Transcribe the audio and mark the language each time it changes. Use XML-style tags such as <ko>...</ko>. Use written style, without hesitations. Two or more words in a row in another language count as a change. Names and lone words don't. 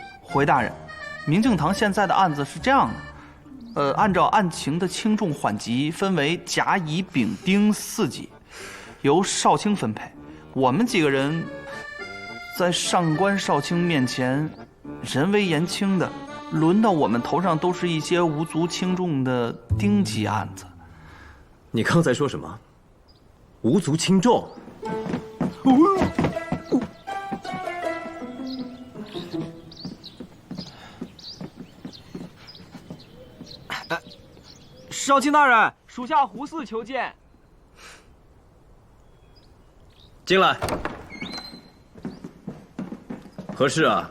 <zh>回大人，明镜堂现在的案子是这样的，按照案情的轻重缓急，分为甲、乙、丙、丁4级，由少卿分配。我们几個人在上官少卿面前，人微言輕的，輪到我們頭上都是一些無足輕重的丁級案子。你剛才說什麼？ 無足輕重？少卿大人，屬下胡四求見。進來。何事啊？</zh>